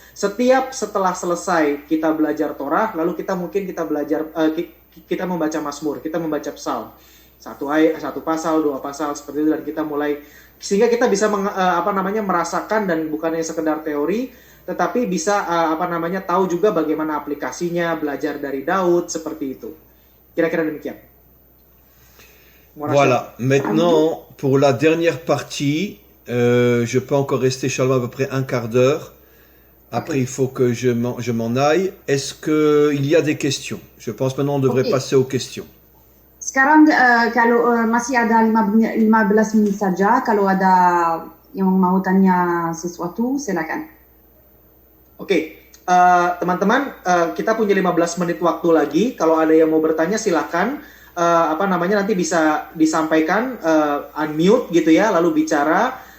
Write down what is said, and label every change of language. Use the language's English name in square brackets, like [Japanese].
[Indonesian] Setelah selesai kita belajar Torah, lalu kita belajar kita membaca Mazmur, kita membaca Psalm. Satu pasal, dua pasal seperti itu, dan kita mulai sehingga kita bisa merasakan, dan bukannya sekedar teori, tetapi bisa tahu juga bagaimana aplikasinya, belajar dari Daud seperti itu. Kira-kira demikian. [French] Voilà, maintenant pour la dernière partie, je peux encore rester Shalom à peu près un quart d'heure. Après, il faut que je m'en aille. Est-ce qu'il y a des questions? Je pense maintenant on devrait passer aux questions. [Indonesian] Sekarang kalau masih ada 15 menit saja, kalau ada yang mau tanya sesuatu, silakan. Oke, teman-teman, kita punya 15 menit waktu lagi. Kalau ada yang mau bertanya, silakan. Nanti bisa disampaikan, unmute gitu ya, lalu bicara.